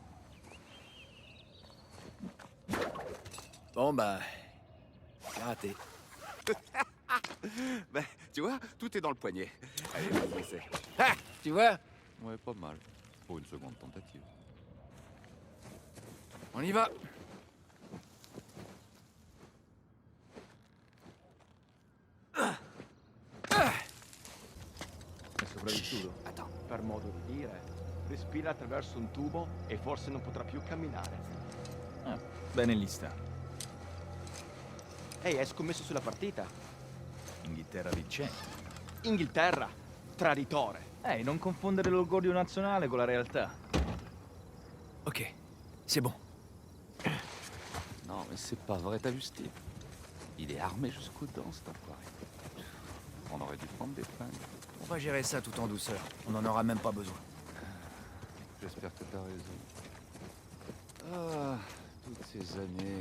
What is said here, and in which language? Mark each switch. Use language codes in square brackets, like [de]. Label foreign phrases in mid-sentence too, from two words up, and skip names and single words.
[fr] Bon bah... j'ai raté. Ben, tu vois, tout est dans le poignet. Allez, vas-y, essaie. Ah, tu vois? Ouais, pas mal. Pour une seconde tentative. On y va. [it] È sopravvissuto? [fr] Attends. [it] Per modo di dire. Respira attraverso un tubo e forse non potrà più camminare. Ah, bene lista. Ehi, hai scommesso sulla partita? Inghilterra vincente. Inghilterra! Traditore! Ehi, non confondere l'orgoglio nazionale con la realtà. [fr] Ok, c'est bon. Non, mais c'est pas vrai, t'as vu Steve? Il est armé jusqu'aux dents, cet enfoiré. On aurait dû prendre des flingues. pas gérer ça tout en douceur. On n'en aura même pas besoin. J'espère que t'as raison. Ah, toutes ces années.